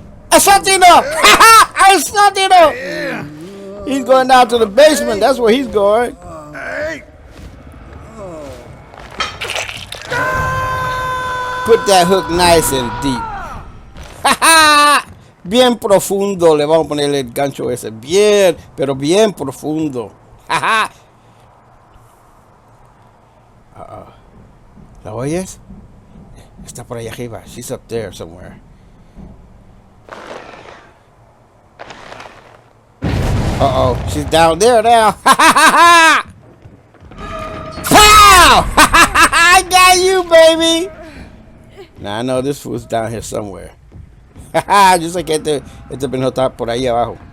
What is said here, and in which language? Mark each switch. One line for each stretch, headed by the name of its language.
English: ¡Asátino! ¡Asátino! He's going down to the basement. That's where he's going. Put that hook nice and deep.
Spanish: Bien profundo. Le vamos a poner el gancho ese. Bien, pero bien profundo. Uh-oh. ¿La oyes? Está por ahí arriba.
English: She's up there somewhere. Uh-oh. She's down there now. Pow! I got you, baby. Now I know this fool's down here somewhere. Just like
Spanish: este pendejo está por ahí abajo.